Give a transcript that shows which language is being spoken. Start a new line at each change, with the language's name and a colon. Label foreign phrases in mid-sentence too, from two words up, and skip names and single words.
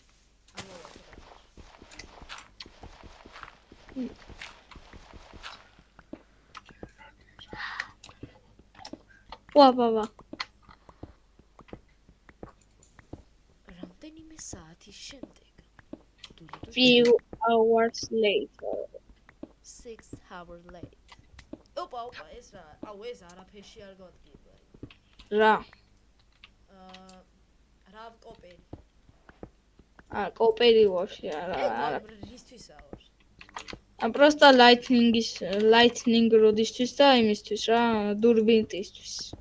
Georgian: ვა. რამდენიმე საათის შემდეგ.
English: Few hours later. 6 hours late.
Georgian: ოპა, ეს რა? აუ, ეს არაფერში არ გავადგება. რა? რავ კოპერი. კოპერი ვაფშე არა. რისთვისაა ვაფშე? просто lightning როდისთვის და იმისთვის რა, დურბინტისთვის.